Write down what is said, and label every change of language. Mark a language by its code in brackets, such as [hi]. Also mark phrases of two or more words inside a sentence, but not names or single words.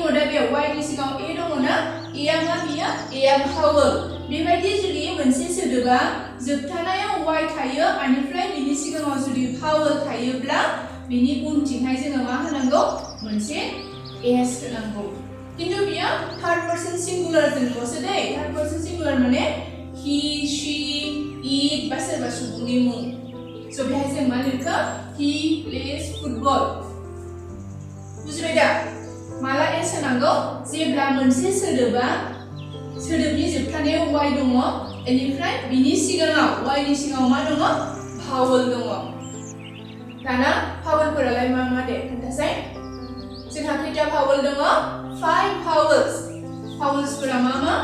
[brx] दा बेयाव y नि सिगाङाव a दङ ना a आ मा बियो a आ भावेल बेबायदि जुदि मोनसे सोदोबा जोबथानायाव y थायो बेनिफ्राय बिनि सिगाङाव जुदि भावेल थायोब्ला बिनि उनथिंहाय जोङो मा होनांगौ मोनसे s होनांगौ किन्तु बियो [en] third person singular [brx] जोंल'सो दै [en] third person singular [brx] माने [en] he she it [brx] बा सोरबा सुबुंनि मुं स' बेहाय जों मा लिरखो [en] he plays football [brx] बुजिबाय दा माला s होनांगौ जेब्ला मोनसे सोदोबनि जोबथानायाव y दङ बेनिफ्राय बिनि सिगाङाव y नि सिगाङाव मा दङ भावेल दङ दाना भावेलफोरालाय मा दे खोन्थासाय जोंहा खैथा भावेल दङ 5 भावेल्सफोरा मा